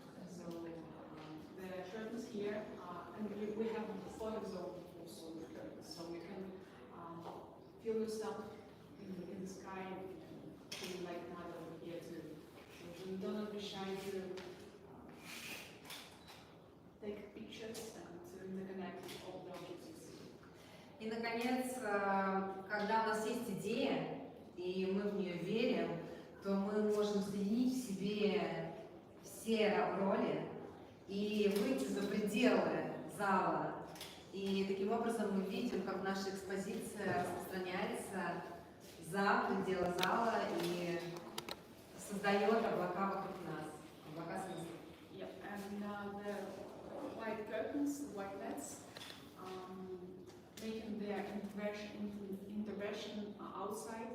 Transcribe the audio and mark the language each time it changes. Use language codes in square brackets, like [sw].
[en] So the curtains here, and we have photos of also the curtains, so you can feel yourself in the sky and feel like not over here too. So you don't be shy to take pictures and to connect all the objects you see. [ru] И, наконец, когда у нас есть идея, и мы в нее верим, то мы можем соединить в себе все роли и выйти за пределы зала. И таким образом мы видим, как наша экспозиция распространяется за пределы зала и создает облака вокруг нас, облака смысла. [en] Yeah, and the white curtains, the white nets, making their intervention outside.